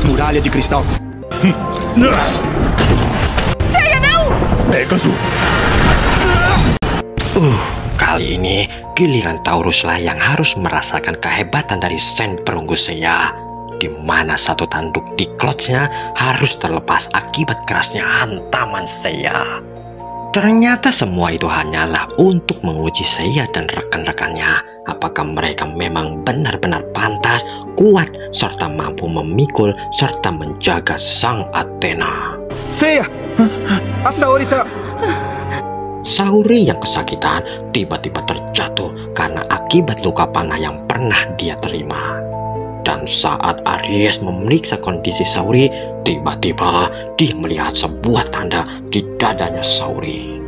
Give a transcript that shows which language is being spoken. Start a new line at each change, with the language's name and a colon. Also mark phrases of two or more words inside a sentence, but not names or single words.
Portuguese: malha de cristal. Seiya, não! Pegasus.
Indonesian: Kali ini giliran Taurus lah yang harus merasakan kehebatan dari Sen perunggu Seiya, di mana satu tanduk di klotchnya harus terlepas akibat kerasnya hantaman Seiya. Ternyata semua itu hanyalah untuk menguji Seiya dan rekan-rekannya, apakah mereka memang benar-benar pantas, kuat, serta mampu memikul serta menjaga sang Athena.
Portuguese: Seiya! A Saori tá...
Indonesian: Saori yang kesakitan tiba-tiba terjatuh karena akibat luka panah yang pernah dia terima. Dan saat Aries memeriksa kondisi Saori, tiba-tiba dia melihat sebuah tanda di dadanya Saori.